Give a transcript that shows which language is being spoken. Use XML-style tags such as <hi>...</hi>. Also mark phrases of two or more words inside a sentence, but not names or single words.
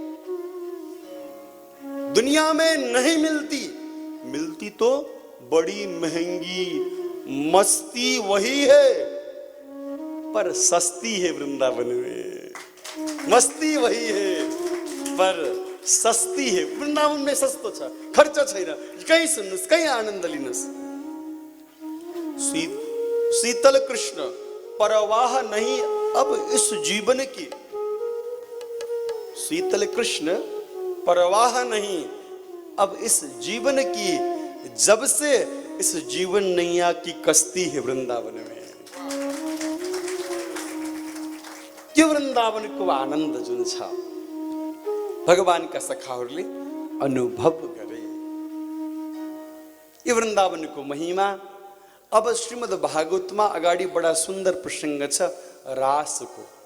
<hi>दुनिया में नहीं मिलती, मिलती तो बड़ी महंगी। मस्ती वही है पर सस्ती है वृंदावन में, मस्ती वही है पर सस्ती है।</hi> <ne>वृन्दावनमै सस्तो छ, खर्च छैन, कहीँ सुन्नुहोस्, कहीँ आनन्द लिनुहोस्।</ne> <hi>शीतल कृष्ण परवाह नहीं अब इस जीवन की, शीतल कृष्ण परवाह नहीं अब इस जीवन की, जब से इस जीवन नैया की कश्ती है वृंदावन में।</hi> <ne>त्यो वृन्दावनको आनन्द जुन छ भगवानका सखाहरूले अनुभव गरे। यो वृन्दावनको महिमा। अब श्रीमद् भागवतमा अगाडि बडा सुन्दर प्रसङ्ग छ रासको।</ne>